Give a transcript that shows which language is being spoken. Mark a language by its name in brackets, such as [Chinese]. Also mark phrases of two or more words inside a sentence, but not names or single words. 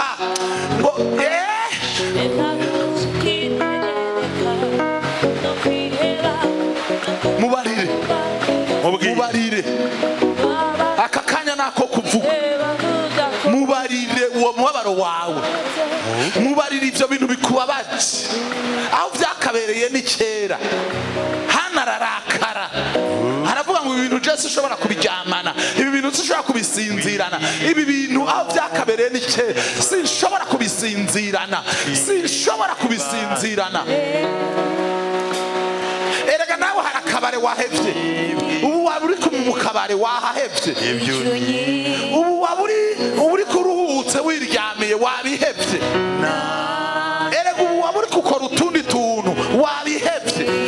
[Rundi] Ngo mubarire aka kanya nako kuvuga. Mubarire uwo mubabaro wawe. Mubarire ivyo bintu bikubabaje. Aho vyakabereye ni kera. Hana ararakara. Aravuga ngo ibintu je sinshobora kubiryamana, ibi bintu sinshobora kubisinzirana, ibi bintu aho byakabereye ni cye sinshobora kubisinzirana, sinshobora kubisinzirana. Erega nawe hari akabare wahevye, ubu waba uri mu kabare wahahevye, ubu waba uri kuruhutse wiryamiye wabihevye, erega ubu waba uri gukora utundi tuntu wabihevye.